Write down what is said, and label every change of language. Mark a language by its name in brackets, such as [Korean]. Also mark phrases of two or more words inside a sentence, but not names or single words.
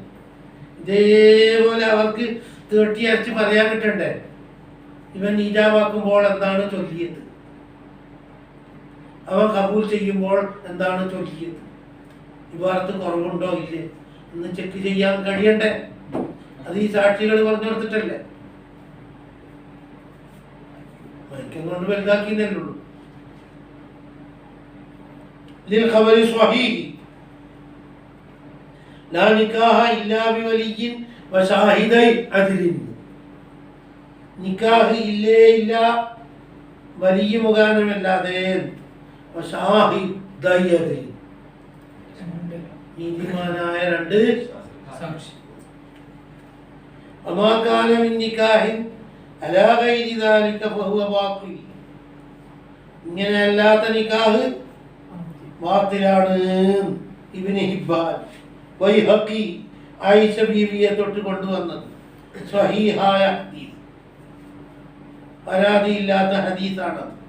[Malayalam] ഇതേപോലെ അവർക്ക് തേട്ടി അരച്ച് പറയാൻ കിട്ടണ്ടേ, ഇവൻ ഈജാബാക്കുമ്പോൾ എന്താണ് ചൊല്ലിയത്, അവൻ കബൂൽ ചെയ്യുമ്പോൾ എന്താണ് ചൊല്ലിയത്, ഇവാർത്ത് കുറവുണ്ടോ ഇല്ലേ എന്ന് ചെക്ക് ചെയ്യാൻ കഴിയണ്ടേ? അത് ഈ സാക്ഷികൾ പറഞ്ഞു കൊടുത്തിട്ടല്ലേ. മയക്കം കൊണ്ട് വലുതാക്കിയെന്നല്ലേ ഉള്ളൂ. [Arabic] للخبر صحيح لا نكاح إلا بولي وشاهدي عدل. [Malayalam] നിക്കാഹ് ഇല്ലേ ഇല്ല വലിയ മുഖാന്തരമല്ലാതെ. നീതിമാനായ രണ്ട് സാക്ഷി. [Arabic] وما كان من نكاح على غير ذلك فهو باطل. [Malayalam] ഇങ്ങനെ അല്ലാത്ത നിക്കാഹ് ബാത്തിലാണ്. ഇബ്നു ഹിബ്ബാൻ ബൈഹഖി ആയിഷ ബീവിയെ തൊട്ട് കൊണ്ടുവന്നത് സ്വഹീഹായ ഹദീസ്, പരാതിയില്ലാത്ത ഹദീസാണ്.